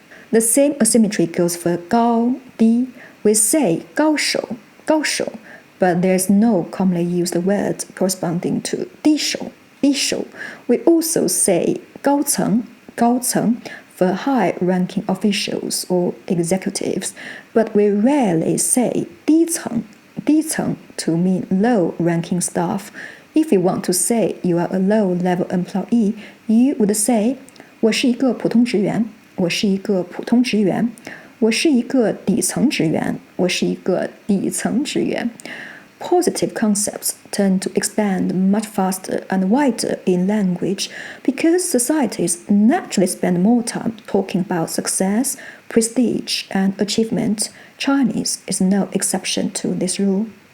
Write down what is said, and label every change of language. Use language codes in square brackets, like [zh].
[en] The same asymmetry goes for 高, 低.We say 高手, 高手, but there's no commonly used word corresponding to 低手, 低手. We also say 高层, 高层, for high-ranking officials or executives, but we rarely say 低层, 低层 to mean low-ranking staff. If you want to say you are a low-level employee, you would say [zh] 我是一个普通职员，我是一个普通职员，我是一个底层职员，我是一个底层职员。 [en] Positive concepts tend to expand much faster and wider in language because societies naturally spend more time talking about success, prestige, and achievement. Chinese is no exception to this rule.